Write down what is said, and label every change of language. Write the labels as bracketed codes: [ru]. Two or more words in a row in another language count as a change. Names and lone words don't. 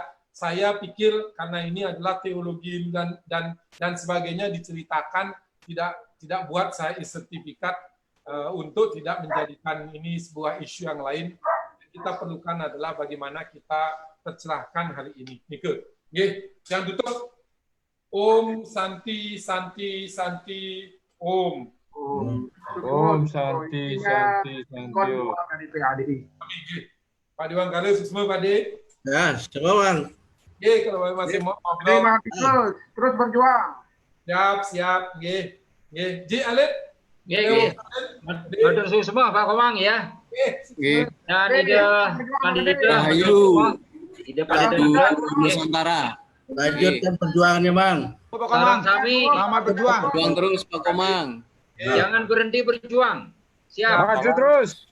[id] Saya pikir karena ini adalah teologi dan sebagainya diceritakan, tidak buat saya e-sertifikat untuk tidak menjadikan ini sebuah isu yang lain. Kita perlukan adalah bagaimana kita tercerahkan hari ini. Nike. Yang tutup. [sa] Om Santi Santi Santi Om. Om Santi Santi Santi Om. [id] Pak Dewan Kare semua Pak De. Ya, semua Bang. Kalau masih mau ngobrol. Terus berjuang. Siap. Ji Alif. [jv] Matur suwun [id] semua Pak Komang ya. Dan ide kandidat Nusantara. Lanjutkan perjuangannya, Bang. Pak Komang, selamat berjuang. Berjuang terus, Pak Komang. Jangan berhenti berjuang. Siap. Maju terus.